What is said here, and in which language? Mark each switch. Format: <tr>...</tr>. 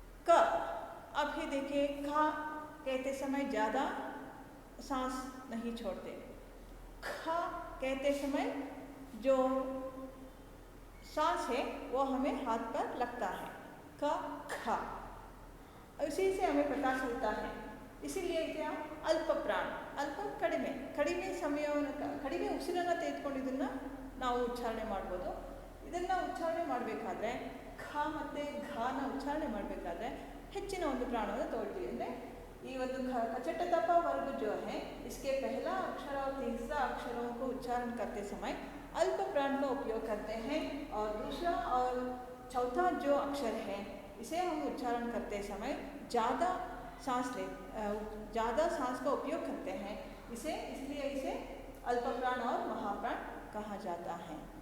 <hi>क अब ही देखिए, खा कहते समय ज़्यादा सांस नहीं छोड़ते, खा कहते समय जो सांस है वो हमें हाथ पर लगता है, क खा। इसी से हमें पता चलता है, इसीलिए इसे हम अल्प प्राण, अल्प</hi> <kn>ಕಡಿಮೆ ಕಡಿಮೆ ಸಮಯವನ್ನು ಕಡಿಮೆ ಉಸಿರನ್ನು ತೆಗೆದುಕೊಂಡು ಇದನ್ನು ನಾವು ಉಚ್ಚಾರಣೆ ಮಾಡ್ಬೋದು। ಇದನ್ನು ಉಚ್ಚಾರಣೆ ಮಾಡಬೇಕಾದ್ರೆ ಖ ಮತ್ತು ಘಾನ ಉಚ್ಚಾರಣೆ ಮಾಡಬೇಕಾದ್ರೆ ಹೆಚ್ಚಿನ ಒಂದು ಪ್ರಾಣವನ್ನು ತಗೊಳ್ತೀವಿ।</kn> <hi>ಅಂದರೆ ये कछटतपा वर्ग जो है इसके पहला अक्षर और तीसरा अक्षरों को उच्चारण करते समय अल्प प्राण का उपयोग करते हैं, और दूसरा और चौथा जो अक्षर है इसे हम उच्चारण करते समय ज़्यादा सांस का उपयोग करते हैं, इसलिए इसे अल्प प्राण और महाप्राण कहा जाता है।</hi>